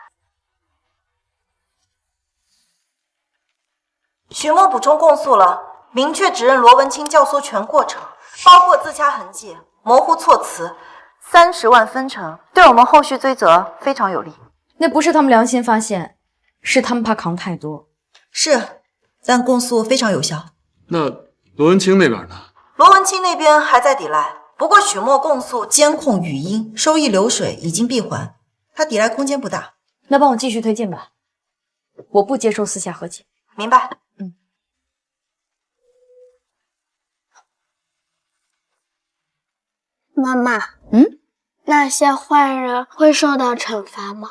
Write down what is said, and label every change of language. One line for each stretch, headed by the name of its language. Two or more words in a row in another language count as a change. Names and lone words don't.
Chinese: 许墨补充供述了，明确指认罗文清教唆全过程，包括自掐痕迹、模糊措辞，30万分成，对我们后續追責非常有利。那不是他們良心發現，是他們怕扛太多。是，但供述非常有效。那羅文清那邊呢？羅文清那邊還在抵賴，不過許墨供述監控語音、收益流水已經閉環，他抵賴空間不大。那幫我繼續推進吧，我不接受私下和解。明白。媽媽，那些壞人會受到懲罰嗎？